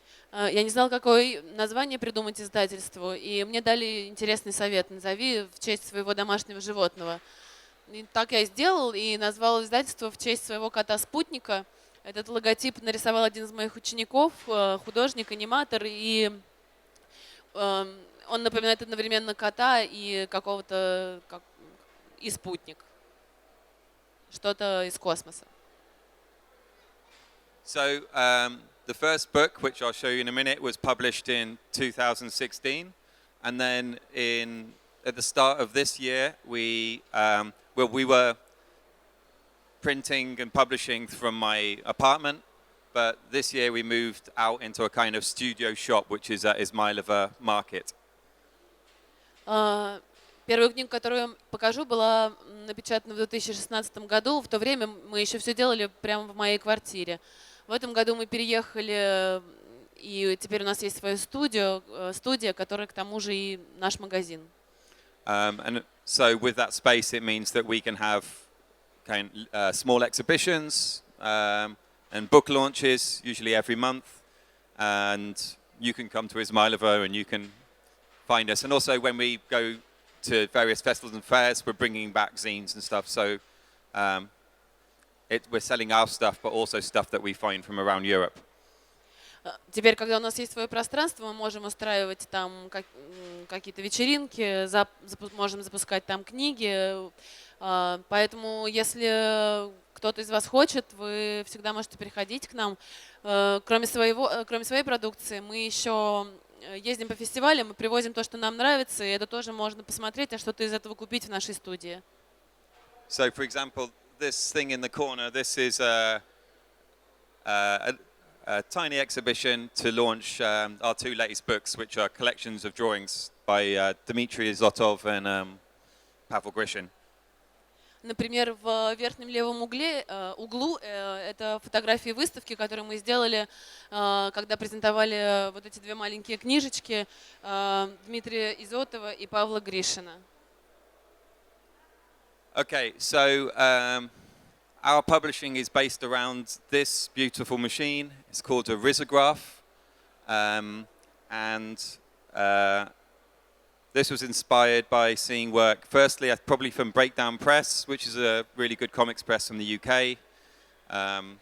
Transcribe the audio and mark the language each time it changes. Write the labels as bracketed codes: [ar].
[ru] Я не знала, какое название придумать издательству, и мне дали интересный совет: назови в честь своего домашнего животного. И так я и сделал, и назвал издательство в честь своего кота Спутника. Этот логотип нарисовал один из моих учеников, художник, аниматор, и он напоминает одновременно кота и какого-то и спутник, что-то из космоса. [en] So the first book, which I'll show you in a minute, was published in 2016, and then at the start of this year, we were printing and publishing from my apartment, but this year we moved out into a kind of studio shop, which is at Измайлово Market. [ru] Первая книга, которую я покажу, была напечатана в 2016 году. В то время мы еще все делали прямо в моей квартире. В этом году мы переехали, и теперь у нас есть своя студия, которая к тому же и наш магазин. [en] And so with that space, it means that we can have small exhibitions, and book launches, usually every month. And you can come to Ismailovo and you can find us. And also when we go to various festivals and fairs, we're bringing back zines and stuff. So we're selling our stuff, but also stuff that we find from around Europe. [ru] Теперь, когда у нас есть свое пространство, мы можем устраивать там какие-то вечеринки, можем запускать там книги. Поэтому, если кто-то из вас хочет, вы всегда можете приходить к нам. Кроме своей продукции, мы еще ездим по фестивалям, мы привозим то, что нам нравится, и это тоже можно посмотреть, а что-то из этого купить в нашей студии. [en] So, for example, this thing in the corner, this is a tiny exhibition to launch our two latest books, which are collections of drawings by Dmitry Zotov and Pavel Grishin. [ru] Например, в верхнем левом углу это фотографии выставки, которые мы сделали, когда презентовали вот эти две маленькие книжечки Дмитрия Изотова и Павла Гришина. [en] Okay, so our publishing is based around this beautiful machine. It's called a risograph, and this was inspired by seeing work, firstly, probably from Breakdown Press, which is a really good comics press from the UK.